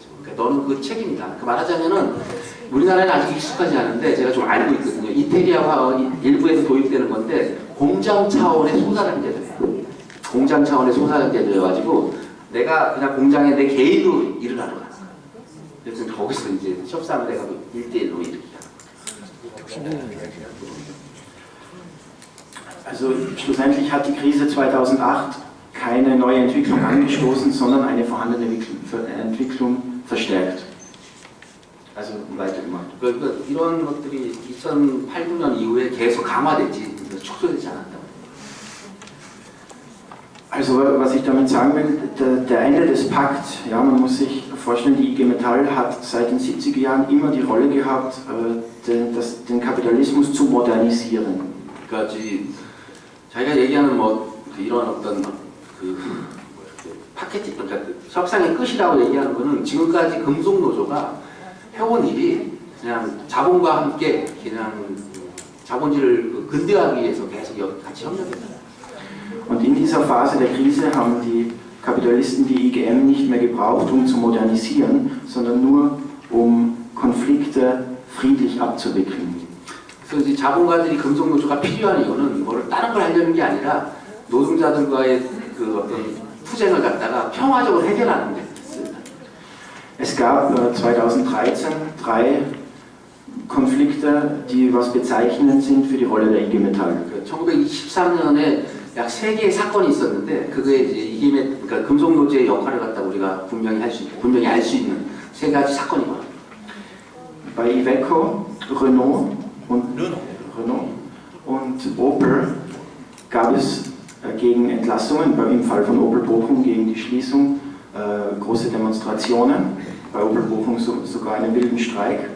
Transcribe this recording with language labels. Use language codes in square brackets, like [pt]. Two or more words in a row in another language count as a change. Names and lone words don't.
[ko] 그러니까 너는 그 책임이다. 그 말하자면은 우리나라에는 아직 익숙하지 않은데 제가 좀 알고 있거든요. 이태리와 일부에서 도입되는 건데 공장 차원의 소사장제도예요. 공장 차원의 소사장제도여가지고 내가 그냥 공장에 내 개인으로 일을 하러 가는 거예요. 그래서 거기서 이제 협상을 해가지고 1대1로 일을 [de] Also schlussendlich hat die Krise 2008 keine neue Entwicklung angestoßen, sondern eine vorhandene Entwicklung verstärkt. Also weitergemacht. [ko] 그러니까 이런 것들이 2008, 9년 이후에 계속 강화됐지 축소되지 않았다. [de] Also was ich damit sagen will, der Ende des Pakts, ja, man muss sich vorstellen, die IG Metall hat seit den 70er Jahren immer die Rolle gehabt, den Kapitalismus zu modernisieren. [ko] 그러니까 자기가 얘기하는 뭐 이런 어떤 그 파케팅, 그러니까 협상의 끝이라고 얘기하는 거는 지금까지 금속노조가 해온 일이 그냥 자본과 함께 그냥 자본주의를 근대화하기 위해서 계속 같이 협력했다. [de] Und in dieser Phase der Krise haben die Kapitalisten die IGM nicht mehr gebraucht, um zu modernisieren, sondern nur um Konflikte friedlich abzuwickeln. [ko] 그래서 이제 자본가들이 금속노조가 필요한 이유는 뭐를 다른 걸 하려는 게 아니라 노동자들과의 그 어떤 투쟁을 갖다가 평화적으로 해결하는 데 있습니다. [de] Es gab 2013 3 Konflikte, die was bezeichnend sind für die Rolle der IG Metall. [ko] 1923년에 약 3개의 사건이 있었는데 그게 이제 이게 그러니까 금속노조의 역할을 갖다 우리가 분명히 알 수 있는 3가지 사건이거든요. [de] Bei Iveco, Renault und Opel gab es gegen Entlassungen, im Fall von Opel Bochum gegen die Schließung große Demonstrationen, bei Opel Bochum sogar einen wilden Streik.